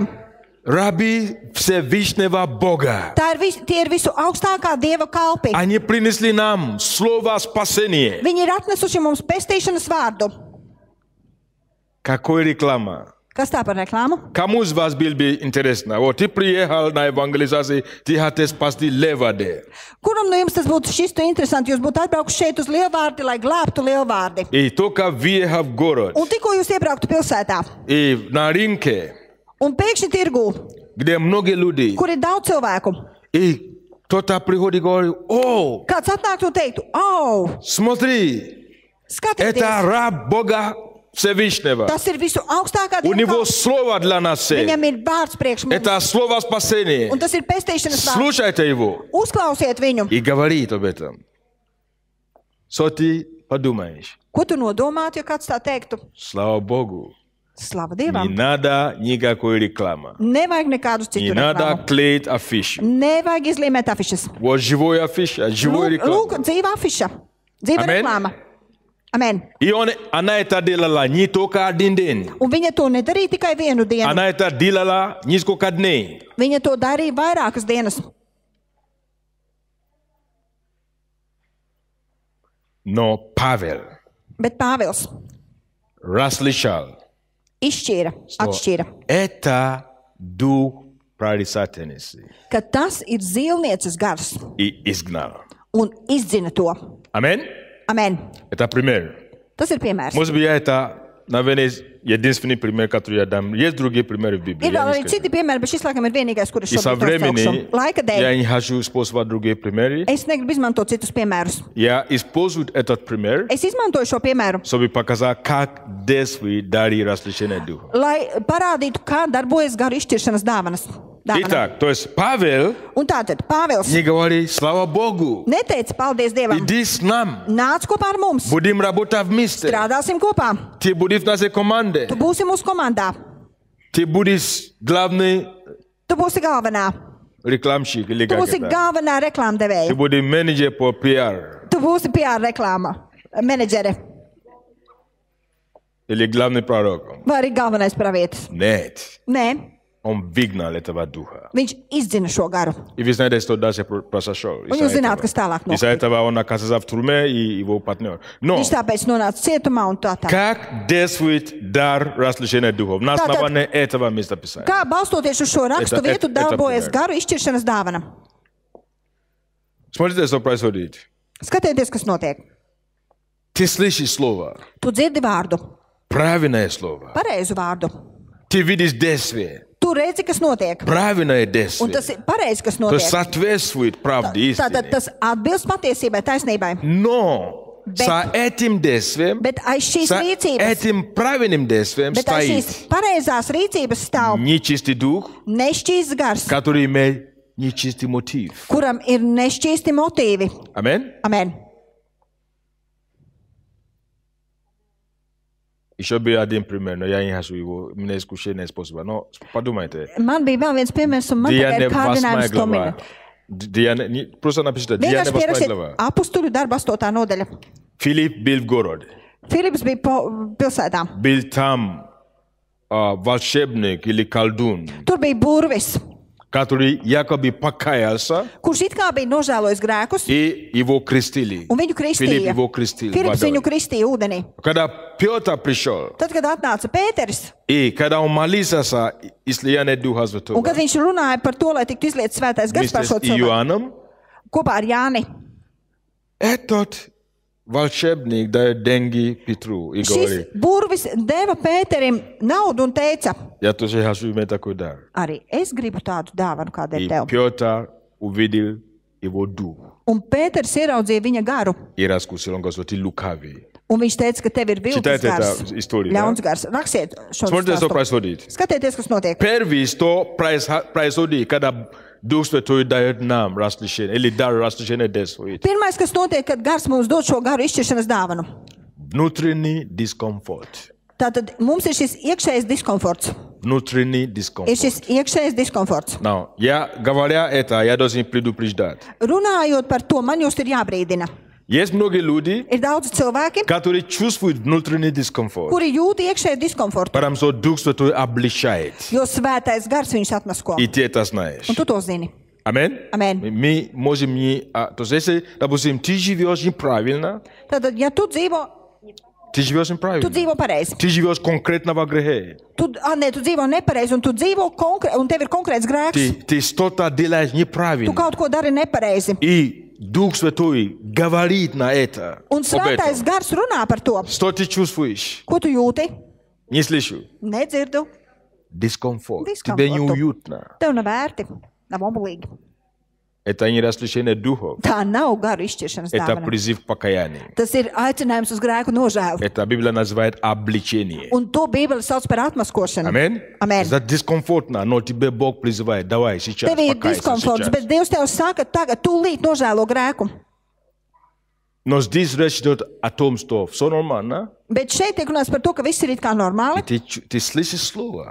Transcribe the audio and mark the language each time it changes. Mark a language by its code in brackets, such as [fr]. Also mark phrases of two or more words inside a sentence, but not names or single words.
[ru] это раби Всевышнего Бога. [lv] tie ir visu augstākā Dieva kalpi. [ru] Они принесли нам слово спасения. [lv] Viņi ir atnesuši mums pestīšanas vārdu. [ru] Какой реклама? [lv] Kas tā par reklāmu? [ru] Кому из вас было бы интересно? Вот ты приехал на евангелизацию, ты хотел спасти Леваде. [lv] Kuram no jums tas būtu šistu interesanti? Jūs būtu atbraukuši šeit uz lielvārdi, lai glābtu lielvārdi. [ru] И только въехал в город. [lv] Un tikko jūs iebrauktu pilsētā, [ru] И на рынке, [lv] un pēkšņi tirgū, [ru] где многие люди. [lv] kur ir daudz cilvēku, [ru] И кто-то приходит и говорит, о, [lv] kāds atnāktu un teiktu, oh, [ru] смотри, это [lv] skatieties, [ru] раб Бога Всевышнего. [lv] tas ir visu augstākā [ru] У [lv] Dieva [ru] него [lv] kalps. [ru] слово для нас всех. [lv] Viņam ir vārds priekš mums, [ru] Это слово спасения. [lv] un tas ir pestīšanas vārds. [ru] Слушайте его. [lv] Uzklausiet viņu. [ru] И говорит об этом. Что ты подумаешь? [lv] Ko tu nodomātu, ja kāds tā teiktu? [ru] Слава Богу. [lv] Slava [ru] Не [lv] Dievam. [ru] надо никакой рекламы. [lv] Nevajag nekādus [ru] Не [lv] citus [ru] надо [lv] reklāmu. [ru] клеить афишу. [lv] Nevajag izlīmēt afišas. [ru] Вот живой афиша, живой [lv] Lūk, [ru] реклама. [lv] dzīva afiša. Dzīva Amen. reklāma. Amen. [ru] И она это делала не только один день. [lv] Un viņa to nedarīja tikai vienu dienu. [ru] Она это делала несколько дней. [lv] Viņa to darīja vairākas dienas. [ru] Но Павел [lv] Bet Pāvils [ru] различал, [lv] izšķīra, atšķīra, [ru] это дух прорицательницы [lv] ka tas ir zīlnieces gars [ru] и изгнал. [lv] un izdzina to. [ru] Аминь. [lv] Amen. [ru] Это пример. [lv] Tas ir piemērs. [ru] Может быть, я это Наверное, единственный пример, который я дам. Есть другие примеры в Библии. [lv] Ir [ru] я [lv] vēl [ru] не [lv] arī [ru] скажу. [lv] citi piemēri, bet šis laikam ir vienīgais, kurš [ru] И со [lv] šobrīd nosaukšu. [ru] времени [lv] Laika [ru] я [lv] dēļ [ru] не хочу использовать другие примеры. [lv] es negribu izmantot citus piemērus. [ru] Я использую этот пример, [lv] Es izmantoju šo piemēru, [ru] чтобы показать, как действует дары различения духа. [lv] lai parādītu, kā darbojas garu izšķiršanas dāvanas. [ru] Итак, то есть Павел [lv] Un tātad Pāvils [ru] не говорит, слава Богу, [lv] neteica paldies Dievam. [ru] иди с нам, [lv] Nāc kopā ar mums, [ru] будем работать вместе. [lv] strādāsim kopā. [ru] Ты будешь в нашей команде. [lv] Tu būsi mūsu komandā. [ru] Ты будешь главный [lv] Tu būsi galvenā. [ru] рекламщик или [lv] Tu [ru] как [lv] būsi [ru] это. [lv] galvenā [ru] Ты [lv] reklāmdevēja. [ru] будешь менеджер по PR [lv] Tu būsi PR reklāma menedžere [ru] или главный пророк. [lv] vai arī galvenais pravietis. [ru] Нет, [lv] Nē, [ru] он выгнал этого духа. [lv] viņš izdzina šo garu. [ru] И вы знаете, что дальше произошло. [lv] Un jūs zināt, kas tālāk [ru] Из-за [lv] notika. [ru] этого он оказался в тюрьме и его партнер. Но [lv] Viņš tāpēc nonāca cietumā un tā tā. [ru] как действует дар различения духов? На [lv] Tātad- [ru] основании этого места Писания. [lv] Kā balstoties uz šo rakstu [ru] Это- [lv] vietu [ru] это [lv] darbojas [ru] пример. [lv] garu izšķiršanas dāvana? [ru] Смотрите, что происходит. [lv] Skatieties, kas notiek. [ru] Ты слышишь слово, [lv] Tu dzirdi vārdu, [ru] правильное слово. [lv] pareizu vārdu. [ru] Ты видишь действие, [lv] Tu redzi, kas notiek. [ru] правильное [lv] Un [ru] действие. [lv] tas ir pareizi, kas [ru] То есть [lv] notiek. [ru] соответствует правде, [lv] Tātad [ru] истине. [lv] tas atbilst patiesībai, taisnībai. [ru] Но с этим действием, [lv] Bet aiz šīs [ru] с [lv] rīcības, [ru] этим правильным действием [lv] bet aiz šīs [ru] стоит [lv] pareizās rīcības stāv [ru] нечистый дух, [lv] nešķīsts gars, [ru] который имеет нечистый мотив. [lv] kuram ir nešķīsti motīvi. [ru] Аминь. [lv] Amen. [ru] Еще бы один пример, но я не хочу его, мне искушение способа. Но подумайте. [lv] Man bija vēl viens piemērs, un man tagad [ru] Деяния [lv] ir 8 kārdinājums to [ru] глава. [lv] minēt. [ru] Просто напишите, Деяния [lv] Vienkārši 8 pierakstiet [ru] глава. [lv] apstuļu darbu 8. nodaļa. [ru] Филипп был в городе. [lv] Filips bija pilsētā. [ru] Был там волшебник или колдун, [lv] Tur bija burvis, [ru] который якобы покаялся, [lv] kurš it kā bija nožēlojis grēkus, [ru] и его крестили. [lv] un viņu [ru] Филипп [lv] kristīja. [ru] его крестил [lv] Filips viņu [ru] водой. [lv] kristīja ūdenī. [ru] Когда Петр пришел, [lv] Tad, kad atnāca Pēteris, [ru] и когда он молился за излияние Духа [lv] un [ru] Святого [lv] kad viņš runāja par to, lai tiktu izlietas svētais gars par [ru] вместе [lv] šo [ru] с [lv] cilvēku, [ru] Иоанном, [lv] kopā ar Jāni, [ru] этот волшебник дает деньги Петру и [lv] šis [ru] говорит, [lv] burvis deva Pēterim naudu un teica, [ru] я тоже хочу иметь такой дар. [lv] arī es gribu tādu dāvanu, kāda [ru] И [lv] ir tev. [ru] Петр увидел его дух [lv] Un Pēters ieraudzīja viņa garu, [ru] и раскусил, он говорит, ты лукавый. [lv] un viņš teica, ka tev ir viltus [ru] Читайте [lv] gars, [ru] эту историю, да? [lv] ļauns gars. Rakstiet šo [ru] Смотрите, что [lv] stāstu. [ru] происходит. [lv] Skatieties, kas notiek. [ru] Первый, что происходит, когда Дух Святой дает нам разрешение, или дар разрешения действует. [lv] Pirmais, kas notiek, kad gars mums dod šo garu izšķiršanas dāvanu. [ru] Внутренний дискомфорт. [lv] Tātad mums ir šis iekšējais diskomforts. [ru] Внутренний [lv] Ir [ru] дискомфорт. [lv] šis iekšējais diskomforts. [ru] Now, я говоря это, я должен предупреждать. [lv] Runājot par to, man jūs ir jābrīdina. [ru] Есть многие люди, [lv] Ir daudz cilvēki, [ru] которые чувствуют внутренний дискомфорт, [lv] kuri jūt iekšēju diskomfortu, [ru] потому что Дух Святой облегчает. [lv] jo svētais gars viņus atmasko. [ru] И ты это знаешь. [lv] Un tu to zini. [ru] Аминь? [lv] Amen. [ru] Мы можем не... То есть, если, допустим, ты живешь неправильно, [lv] Tātad, ja tu dzīvo [ru] неправильно. [lv] pareizi, [ru] Ты живешь конкретно во грехе. [lv] tu dzīvo nepareizi, un tu dzīvo un tev ir konkrēts grēks, [ru] Ты что-то делаешь [lv] tu [ru] неправильно. [lv] kaut ko dari nepareizi. [ru] И Дух Святой говорит на это. [lv] Un [ru] об [lv] svētais [ru] этом. [lv] gars runā par to. [ru] Что ты чувствуешь? [lv] Ko tu jūti? [ru] Не слышу. [lv] Nedzirdu. [ru] Дискомфорт. Дискомфорт. Тебе неуютно. [lv] Tev nav vērti, nav obligīgi. [ru] Это не разрешение духов. [lv] Tā nav garu izšķiršanas [ru] Это [lv] dāvana. [ru] призыв к покаянию. [lv] Tas ir aicinājums uz grēku nožēlu. [ru] Это Библия называет обличение. [lv] Un to Bībele sauc par atmaskošanu. [ru] Аминь? [lv] Amen. [ru] Это дискомфортно, но тебе Бог призывает. Давай, сейчас, [lv] Tev ir [ru] покайся [lv] diskomforts, [ru] сейчас. [lv] bet Dievs tev saka, tagad tūlīt nožēlo grēku. [ru] Но здесь речь идет о том, что все нормально. [lv] Bet šeit tiek runāts par to, ka viss ir it kā normāli. [ru] И ты слышишь слово.